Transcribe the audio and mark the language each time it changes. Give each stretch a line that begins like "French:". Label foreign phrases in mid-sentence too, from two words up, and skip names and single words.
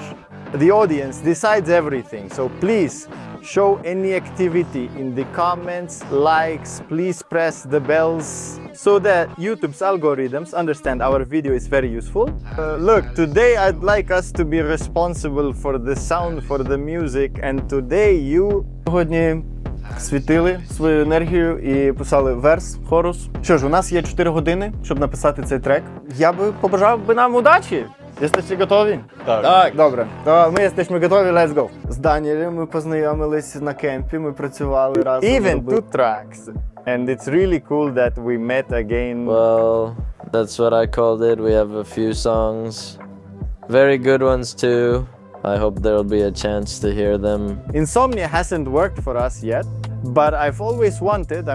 English: The audience decides everything, so please show any activity in the comments, likes, please press the bells so that YouTube's algorithms understand our video is very useful. Look, today I'd like us to be responsible for the sound, for the music, and today you...
Ukrainian: Сьогодні світили свою енергію і писали верс, хорус. Що ж, у нас є 4 години, щоб написати цей трек. Я би побажав би нам удачі!
Polish: Jesteście gotowi?
Ukrainian: Так. Добре. То ми
Polish: jesteśmy gotowi,
English: let's go.
Ukrainian: З Даніелем ми познайомились на кемпі, ми працювали разом.
English: Even 2 tracks. And it's really cool that we met again. Well, that's what I called it. We have a few songs. Very good ones too. I hope there'll be a chance to hear them. Insomnia hasn't worked for us yet, but I've always wanted.